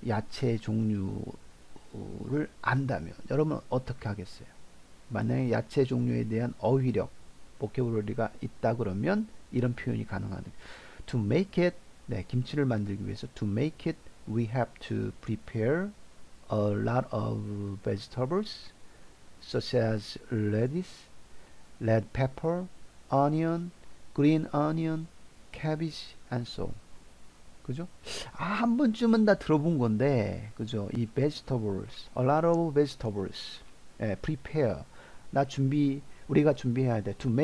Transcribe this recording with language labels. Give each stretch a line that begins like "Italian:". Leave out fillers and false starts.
Korean: 야채 종류를 안다면 여러분 어떻게 하겠어요? 만약에 야채 종류에 대한 어휘력, 보캐블러리가 있다 그러면 이런 표현이 가능하다.
English: To make it,
Korean: 김치를 만들기 위해서
English: to make it, we have to prepare a lot of vegetables such as lettuce, red pepper, onion, green onion, cabbage, and so on.
Korean: 그죠? 한 번쯤은 다 들어본 건데, 그죠?
English: 이 vegetables, a lot of vegetables, prepare,
Korean: 우리가 준비해야 돼.